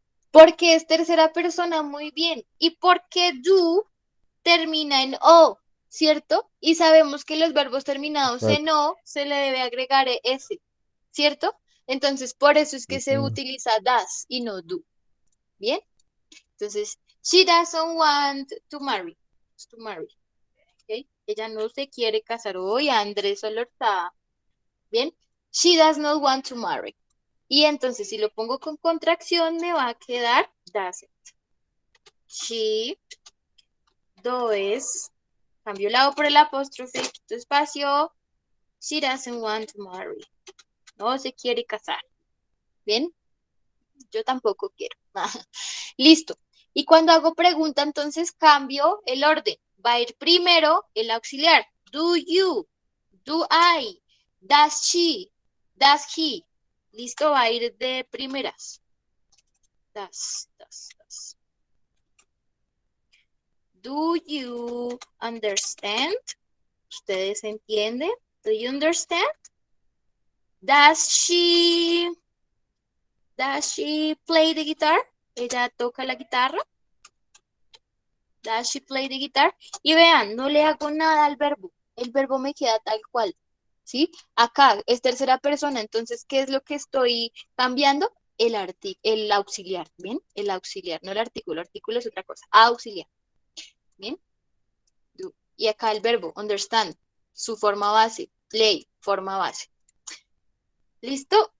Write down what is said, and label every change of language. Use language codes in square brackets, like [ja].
[es] Porque es tercera persona, muy bien. Y porque do termina en O, ¿cierto? Y sabemos que los verbos terminados en O se le debe agregar S, ¿cierto? Entonces, por eso es que se utiliza das y no do. ¿Bien? [en] Entonces, she doesn't want to marry. To marry. ¿Okay? [es] Ella no se quiere casar hoy, Andrés solo está. ¿Bien? [en] She does not want to marry. [es] Y entonces, si lo pongo con contracción, me va a quedar doesn't. [en] She does. [es] Cambio el lado por el apóstrofe, quito espacio. [en] She doesn't want to marry. [es] No se quiere casar. ¿Bien? Yo tampoco quiero. Listo. Y cuando hago pregunta, entonces cambio el orden. Va a ir primero el auxiliar. [en] Do you? Do I? Does she? Does he? [es] Listo, va a ir de primeras. [en] Does. Do you understand? [es] ¿Ustedes entienden? [en] Do you understand? Does she play the guitar? [es] ¿Ella toca la guitarra? [en] Does she play the guitar? [es] Y vean, no le hago nada al verbo. El verbo me queda tal cual. ¿Sí? Acá es tercera persona, entonces, ¿qué es lo que estoy cambiando? El auxiliar, ¿bien? El auxiliar, no el artículo es otra cosa. Auxiliar, ¿bien? Y acá el verbo, understand, su forma base, play, forma base. ¿Listo?